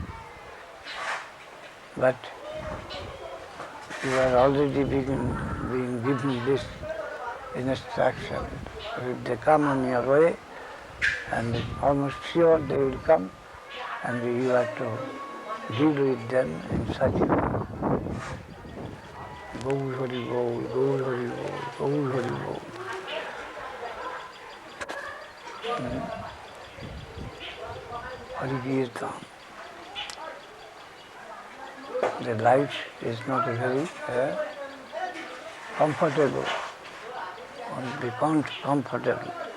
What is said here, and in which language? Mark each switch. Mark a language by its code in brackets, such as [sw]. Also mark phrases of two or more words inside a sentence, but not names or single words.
[en] But you are already being given this instruction. So if they come on your way, and almost sure they will come, and you have to deal with them in such a way. Gaur Hari Gaur, Gaur Hari Gaur, Gaur Hari Gaur. Hari Kirtan. The life is not very comfortable, only comfortable.